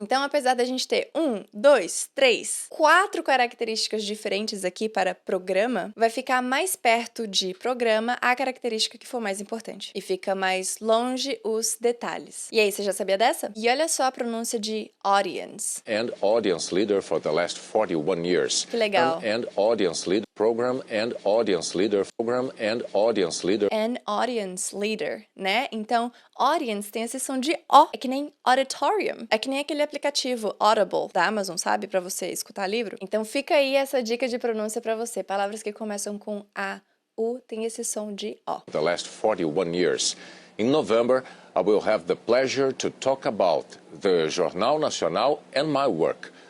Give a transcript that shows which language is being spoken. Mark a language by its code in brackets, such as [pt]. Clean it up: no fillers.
[pt] Então, apesar da gente ter 1, 2, 3, 4 características diferentes aqui para programa, vai ficar mais perto de programa a característica que for mais importante. E fica mais longe os detalhes. E aí, você já sabia dessa? E olha só a pronúncia de audience. [en] And audience leader for the last 41 years. [pt] Que legal. [en] And audience leader program and audience leader program and audience leader. An audience leader, [pt] né? Então, audience tem esse som de O. É que nem auditorium. É que nem aquele aplicativo Audible da Amazon, sabe? Pra você escutar livro. Então, fica aí essa dica de pronúncia pra você. Palavras que começam com A, U, tem esse som de O. [en] The last 41 years. In November, I will have the pleasure to talk about the Jornal Nacional and my work.